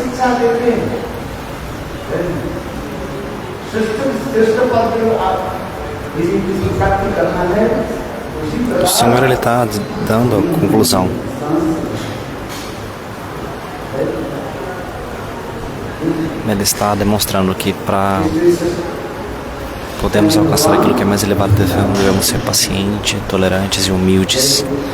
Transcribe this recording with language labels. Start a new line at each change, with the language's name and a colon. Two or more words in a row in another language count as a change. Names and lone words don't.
Hindi: देते हैं श्रेष्ठ पद को आप यदि किसी प्राप्ति करना है
Portuguese: O Senhor ele está dando a conclusão. Ele está demonstrando que para podermos alcançar aquilo que é mais elevado, devemos ser pacientes, tolerantes e humildes.